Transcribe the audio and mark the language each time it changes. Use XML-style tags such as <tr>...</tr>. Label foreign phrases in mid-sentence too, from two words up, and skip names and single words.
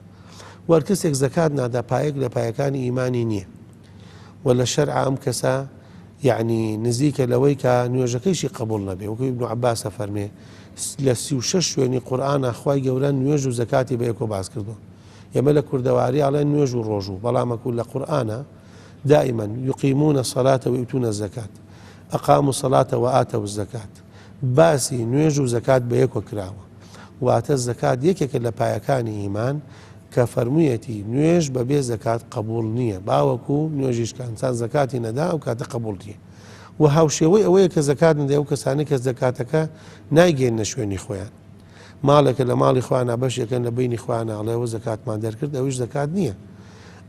<ckb>وەر کەسێک زەکات نادا پایەک لە پایەکانی ئیمانی نییە و لە شەرعا ئەم کەسە یعنی نزیکە لەوەی کە نوێژەکەیشی قبول نەبێ. وەکو ئیبن عەباسە فەرمێ لە 36 شوێنی قورئانە خوای گەورە نوێژ و زەکاتی بە یەکۆ باس کردووە. ئێمە لە کوردەواری ئەڵێن نوێژ و ڕۆژ و بەڵامەکو لە قورئانە دائما</ckb> <ar>يقيمون الصلاة ويؤتون الزكاة أقاموا الصلاة وآتوا الزكاة.</ar> <ckb>باسی نوێژ و زەکات بە یەکۆ کراوە. واتە زەکات یەکێکە لە پایەکانی ئیمان کە فەرموویەتی نوێژ بەبێ زەکات قبول نییە، باوەکو نوێژیشکە ئینسان زەکاتی نەدا ئەو کاتە قبول نییە. و هاوشێوەی ئەوەیە کە زەکات نەدە ئەو کەسانی کە زەکاتەکە نایگەێنە شوێنی خۆیان، ماڵێکە لە ماڵی خۆیانە بەشێکن لە بینی خۆیانە ئەڵێەوە زەکاتمان دەرکرد، ئەویش زەکات نییە.</ckb>